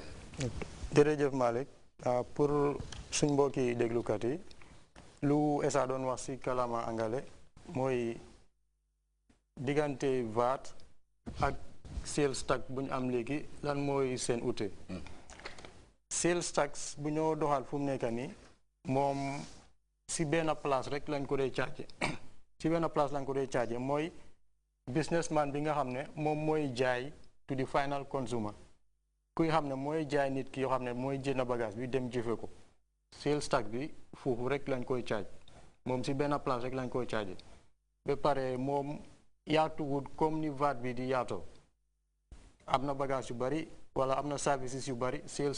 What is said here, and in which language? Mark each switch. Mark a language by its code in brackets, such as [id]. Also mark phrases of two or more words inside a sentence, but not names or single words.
[wo] jërëjëf Malick pour suñ mbokki déglukat yi lu Essa doon wax si kalaama angale mooy diggante VAT ak [en] sales tax [wo] bu ñu am léegi lan mooy seen ute. [en] sales tax [wo] bu ñoo doxal fu mu nekk nii moom si benn place rek lañ ko dee chargé si benn place lañ ko dee chargé mooy businessman bi nga xam ne moom mooy jaay [en] to the final consumer [wo] kuy xam ne mooy jaay nit ki yoo xam ne mooy jënd bagage bi dem jëfe ko [en] sales tax [wo] bi foofu rek lañ koy charge moom si benn place rek lañ koy chargé ba pare moom yaatuwut comme ni VAT bi di yaatoo am na bagage yu bari wala am na services yu bari sales